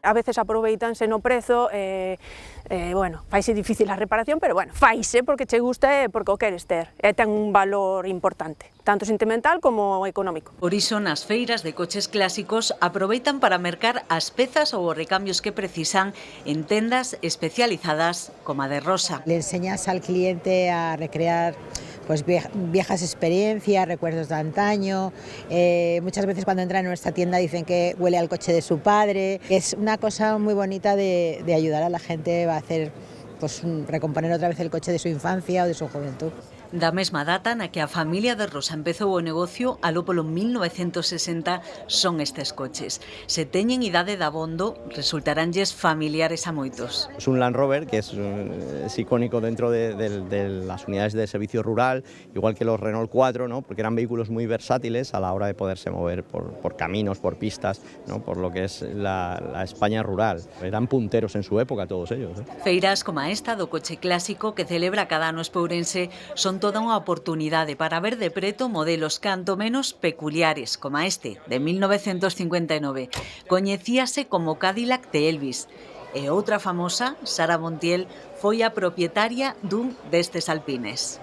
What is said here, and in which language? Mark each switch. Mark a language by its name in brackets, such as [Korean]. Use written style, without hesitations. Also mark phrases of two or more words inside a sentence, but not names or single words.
[Galician] A veces aproveitanse no prezo, bueno, faise difícil a reparación, pero bueno, faise porque che gusta e porque o queres ter. E ten un valor importante, tanto sentimental como económico. Por iso, nas feiras de coches clásicos aproveitan para mercar as pezas ou os recambios que precisan en tendas especializadas como a de Rosa. [Spanish] Le enseñas al cliente a recrear pues viejas experiencias, recuerdos de antaño. Muchas veces cuando entran en nuestra tienda dicen que huele al coche de su padre. Es una cosa muy bonita de ayudar a la gente a hacer, pues recomponer otra vez el coche de su infancia o de su juventud. [Galician] Da mesma data na que a familia de Rosa empezou o negocio, aló polo 1960, son estes coches. Se teñen idade de abondo, resultaránlles familiares a moitos. [Spanish] Es un Land Rover que es icónico dentro de las unidades de servicio rural, igual que los Renault 4, ¿no? Porque eran vehículos muy versátiles a la hora de poderse mover por caminos, por pistas, ¿no? Por lo que es la España rural. Eran punteros en su época todos ellos, ¿eh? [Galician] Feiras como esta do coche clásico que celebra cada ano Espourense son toda unha oportunidade para ver de preto modelos canto menos peculiares, como este, de 1959. Coñecíase como Cadillac de Elvis. E outra famosa, Sara Montiel, foi a propietaria dun destes alpines.